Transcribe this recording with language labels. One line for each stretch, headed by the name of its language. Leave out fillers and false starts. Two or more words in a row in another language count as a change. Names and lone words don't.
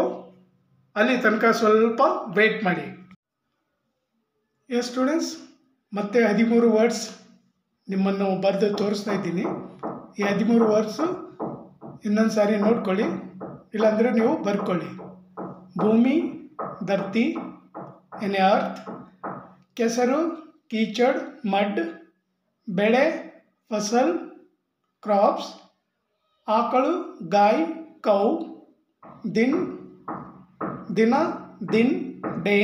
Kannada: ಅಲ್ಲಿ ತನಕ ಸ್ವಲ್ಪ ವೇಟ್ ಮಾಡಿ. ಸ್ಟೂಡೆಂಟ್ಸ್, ಮತ್ತೆ 13 ವರ್ಡ್ಸ್ ನಿಮ್ಮನ್ನು ಬರೆದು ತೋರಿಸ್ತಾ ಇದ್ದೀನಿ. ಈ 13 ವರ್ಡ್ಸು ಇನ್ನೊಂದು ಸಾರಿ ನೋಡ್ಕೊಳ್ಳಿ, ಇಲ್ಲಾಂದರೆ ನೀವು ಬರ್ಕೊಳ್ಳಿ.
Hindi: ಭೂಮಿ, ಧರ್ತಿ यानी अर्थ. ಕೆಸರು, कीचड़, मड. ಬೆಳೆ, फसल, क्रॉप्स. ಆಕಳು, गाय, कौ. दिन, दिन, दिन, डे.